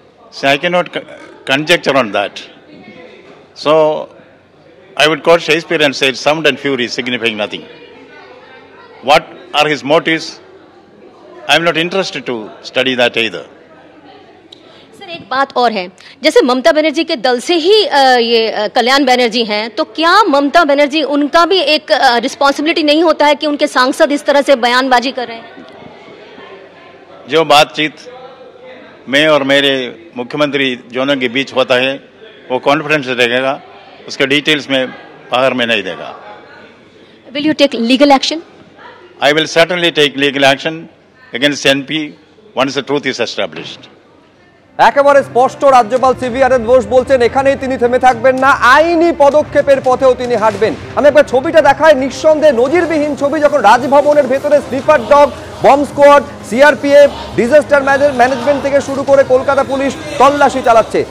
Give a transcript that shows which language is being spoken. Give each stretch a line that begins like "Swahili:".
English: See, I cannot conjecture on that. So I would quote Shakespeare and say, "Sound and fury signifying nothing." What are his motives? I am not interested to study that either.
Hindi: एक बात और है, जैसे ममता बनर्जी के दल से ही ये कल्याण बनर्जी हैं, तो क्या ममता बनर्जी उनका भी एक रिस्पॉन्सिबिलिटी नहीं होता है कि उनके सांसद इस तरह से बयानबाजी कर रहे हैं? जो बातचीत मैं और मेरे मुख्यमंत्री दोनों के बीच होता है वो कॉन्फिडेंस रहेगा, उसके डिटेल्स में बाहर में नहीं देगा.
English: Will you take legal action? I will certainly take legal action against NP once the truth is established.
Bangla: একেবারে স্পষ্ট রাজ্যপাল সিভি আনন্দ বোস বলছেন এখানেই তিনি থেমে থাকবেন না, আইনি পদক্ষেপের পথেও তিনি হাঁটবেন। আমি একবার ছবিটা দেখাই, নিঃসন্দেহে নজিরবিহীন ছবি, যখন রাজভবনের ভেতরে sniffer dog, bomb squad, CRPF, disaster management থেকে শুরু করে কলকাতা পুলিশ তল্লাশি চালাচ্ছে।